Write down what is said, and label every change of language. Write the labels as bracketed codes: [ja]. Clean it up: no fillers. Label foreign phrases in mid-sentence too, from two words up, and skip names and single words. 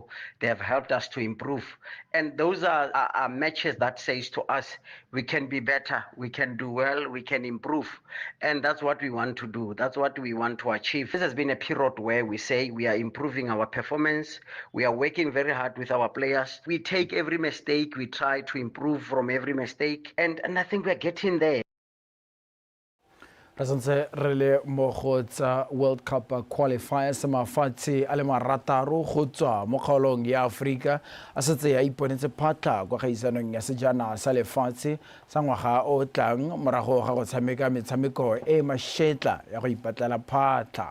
[en] They have helped us to improve. And those are matches that says to us, we can be better, we can do well, we can improve. And that's what we want to do. That's what we want to achieve. This has been a period where we say we are improving our performance. We are working very hard with our players. We take every mistake, we try to improve from every mistake, and I think we're getting there. [tn] Re santse re le mo go tsa [en] World Cup qualifiers [tn] mafatshe a le marataro go tswa mo kgaolong ya Afrika a setse ya iponetse phatla kwa gaisanong ya sejana sa lefatshe sa ngwaga o tlang morago ga go tshameka metshameko e mashetla ya go ipatlela phatla.